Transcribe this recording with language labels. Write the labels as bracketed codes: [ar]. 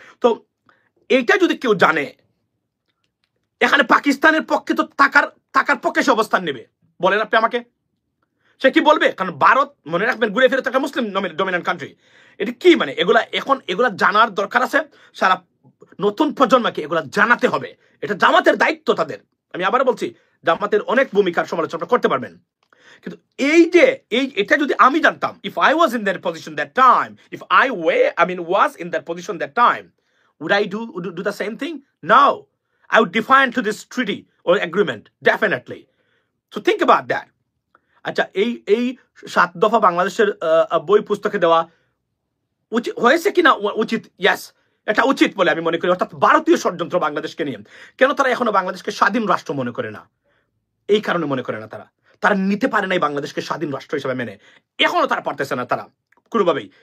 [bn] তো এইটা যদি কেউ জানে, এখানে পাকিস্তানের পক্ষে তো টাকার পক্ষে সে অবস্থান নেবে, বলেন আপনি আমাকে, সে কি বলবে? কারণ ভারত মনে রাখবেন ঘুরে ফিরে একটা মুসলিম ডমিনেন্ট কান্ট্রি। এটা কি মানে এগুলা জানার দরকার আছে, সারা নতুন প্রজন্মকে এগুলা জানাতে হবে। এটা জামাতের দায়িত্ব তাদের। আমি আবার বলছি, জামাতের অনেক ভূমিকার সমালোচনা করতে পারবেন, কিন্তু এটা যদি আমি জানতাম, [en] if I was in that position that time, if I was in that position that time, would I do the same thing? No. I would define to this treaty or agreement, definitely. So think about that. [bn] আচ্ছা, এই 7 দফা বাংলাদেশের বই পুস্তকে দেওয়া উচিত হয়েছে কিনা উচিত? ইয়েস, এটা উচিত বলে আমি মনে করি। অর্থাৎ ভারতীয় ষড়যন্ত্র বাংলাদেশকে নিয়ে। কেন তারা এখনো বাংলাদেশকে স্বাধীন রাষ্ট্র মনে করে না? এই কারণে মনে করে না, তারা নিতে পারে নাই বাংলাদেশকে স্বাধীন রাষ্ট্র হিসেবে মেনে। এখনো তারা পারতেছে না, তারা কোনোভাবেই।